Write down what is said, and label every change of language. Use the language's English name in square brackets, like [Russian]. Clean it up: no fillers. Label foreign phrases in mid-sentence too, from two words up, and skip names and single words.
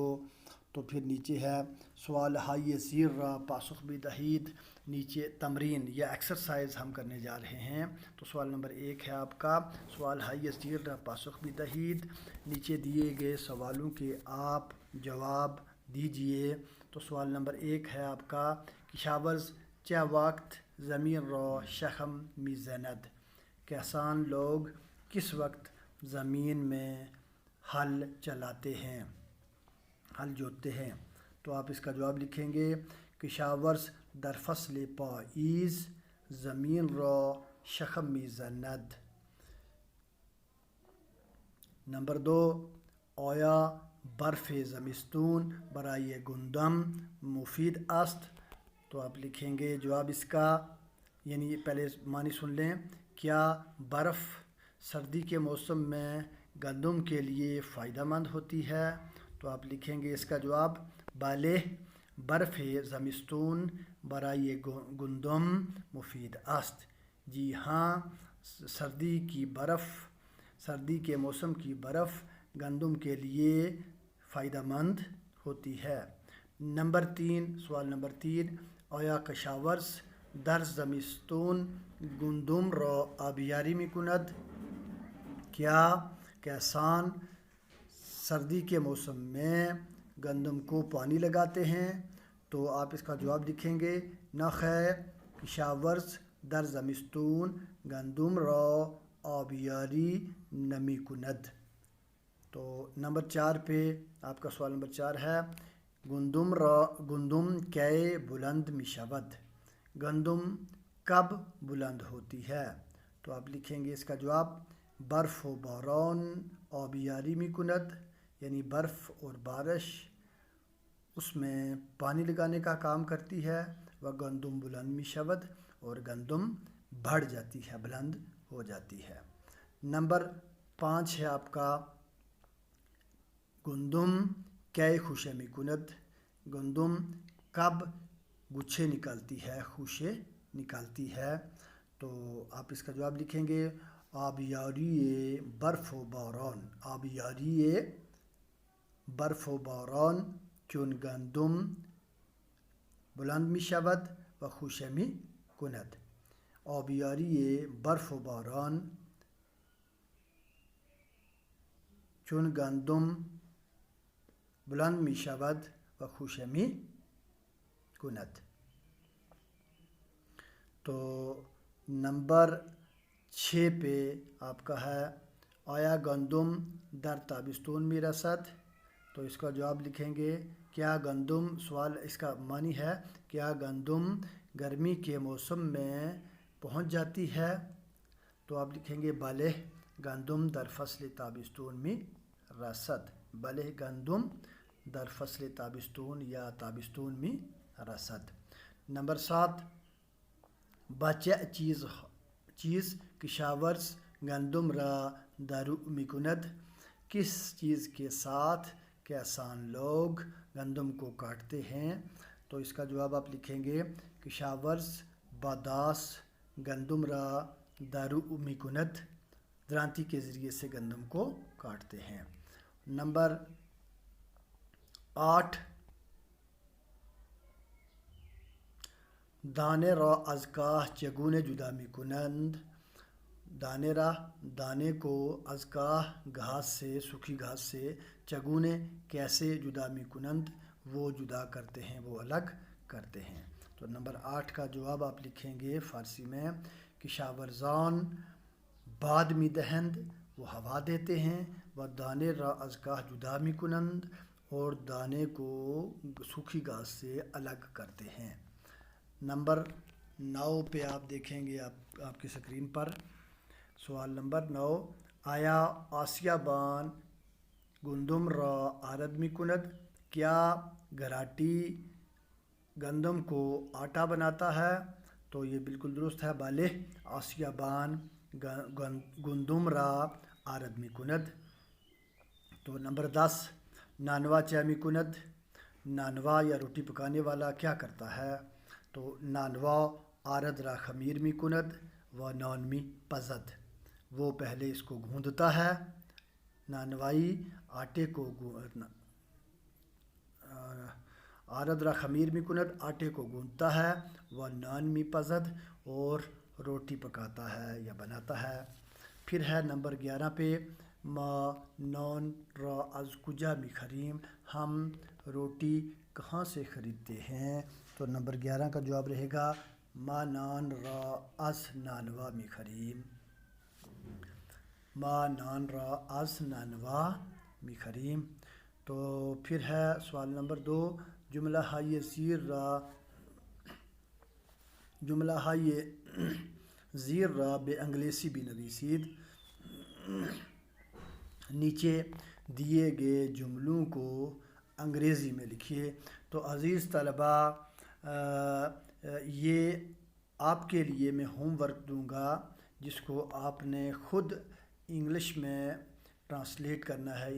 [Urdu] تو پھر نیچے ہے [Persian] سوال ہائی زیر را پاسخ بھی دہید. [Urdu] نیچے تمرین یا ایکسرسائز ہم کرنے جا رہے ہیں. تو سوال نمبر 1 ہے آپ کا [Persian] سوال ہائی زیر را پاسخ بھی دہید. [Urdu] نیچے دیے گئے سوالوں کے آپ جواب دیجئے. تو سوال نمبر 1 ہے آپ کا [Persian] کشاورز چہ وقت زمین را شخم میزند. [Urdu] کسان لوگ کس وقت زمین میں ہل چلاتے ہیں، ہل جوتتے ہیں. تو آپ اس کا جواب لکھیں گے [Persian] کشاورز در فصل پاییز زمین را شخم میزند. نمبر 2 آیا برف زمستون برای گندم مفید است. [Urdu] تو آپ لکھیں گے جواب اس کا، یعنی پہلے معنی سن لیں. کیا برف سردی کے موسم میں گندم کے لیے فائدہ مند ہوتی ہے. تو آپ لکھیں گے اس کا جواب [Persian] بالے برف زمستون برای گندم مفید است. [Urdu] جی ہاں، سردی کے موسم کی برف گندم کے لیے فائدہ مند ہوتی ہے. [Persian] نمبر 3 سوال نمبر 3 آیا کشاورز در زمستون گندم را آبیاری میکند. [Urdu] کیا کسان سردی کے موسم میں گندم کو پانی لگاتے ہیں. تو آپ اس کا جواب لکھیں گے [Persian] نہ خیر کشاورز در زمستون گندم را آبیاری نمی کند. [Urdu] تو نمبر 4 پہ آپ کا سوال نمبر 4 ہے [Persian] گندم کی بلند می شود. [Urdu] گندم کب بلند ہوتی ہے. تو آپ لکھیں گے اس کا جواب [Persian] برف و باران آبیاری می کند، [Urdu] یعنی برف اور بارش اس میں پانی لگانے کا کام کرتی ہے. [Persian] و گندم بلند می شود [Urdu] اور گندم بڑھ جاتی ہے، بلند ہو جاتی ہے. نمبر 5 ہے آپ کا [Persian] گندم کی خوشے می کند. [Urdu] گندم کب گچھے نکالتی ہے، خوشے نکالتی ہے. تو آپ اس کا جواب لکھیں گے [Persian] آبیاری برف و باران. آبیاری برف و باران چون گندم بلند می شود و خوشه می کند. آبیاری برف و باران چون گندم بلند می شود و خوشه می کند. [Urdu] تو نمبر 6 پہ آپ کا ہے [Persian] آیا گندم در تابستون می رسد. [Urdu] تو اس کا جواب لکھیں گے کیا گندم، سوال اس کا معنی ہے کیا گندم گرمی کے موسم میں پہنچ جاتی ہے. تو آپ لکھیں گے [Persian] بلے گندم در فصل تابستون می رسد. بلے گندم در فصل تابستون یا تابستون می رسد. نمبر 7 بچه چیز کشاورز گندم را درو می کند. [Urdu] کس چیز کے ساتھ کسان لوگ گندم کو کاٹتے ہیں. تو اس کا جواب آپ لکھیں گے [Persian] کشاورز باداس گندم را درو می کند. [Urdu] درانتی کے ذریعے سے گندم کو کاٹتے ہیں. [Persian] نمبر 8 دانه را از کاه چگونه جدا می کنند. [Urdu] دانے کو [Persian] از کاه [Urdu] گھاس سے، سوکھی گھاس سے، چگونے کیسے [Persian] جدا می کنند [Urdu] وہ جدا کرتے ہیں، وہ الگ کرتے ہیں. تو نمبر 8 کا جواب آپ لکھیں گے فارسی میں [Persian] کشاورزان باد می دہند [Urdu] وہ ہوا دیتے ہیں، [Persian] و دانے را از کاه جدا می کنند [Urdu] اور دانے کو سوکھی گھاس سے الگ کرتے ہیں. نمبر 9 پہ آپ دیکھیں گے آپ کی سکرین پر سوال نمبر 9 [Persian] آیا آسیہ بان گندم را آرد می کند. [Urdu] کیا گراٹی گندم کو آٹا بناتا ہے. تو یہ بالکل درست ہے. [Persian] بالے آسیہ بان گندم را آرد می کند. تو نمبر 10 نانوا چه می کند. [Urdu] نانوا یا روٹی پکانے والا کیا کرتا ہے؟ [Persian] تو نانوا آرد را خمیر می کند و نان می پزد. [Urdu] وہ پہلے اس کو گوندتا ہے. نانوائی آٹے کو [Persian] آرد را خمیر می کند [Urdu] آٹے کو گوندتا ہے. وہ [Persian] نان می پزد [Urdu] اور روٹی پکاتا ہے یا بناتا ہے. پھر ہے نمبر 11 پہ [Persian] ما نان را از کجا می خریم. [Urdu] ہم روٹی کہاں سے خریدتے ہیں؟ تو نمبر 11 کا جواب رہے گا [Persian] ما نان را از نانوا می خریم. ما نان را از نانوا می خریم. [Urdu] تو پھر ہے سوال نمبر 2 [Persian] جملہ های زیر را به انگلیسی بنویسید. [Urdu] نیچے دیے گئے جملوں کو انگریزی میں لکھیے. تو عزیز طلبہ یہ آپ کے لیے میں ہوم ورک دوں گا جس کو آپ نے خود انگلش میں ٹرانسلیٹ کرنا ہے.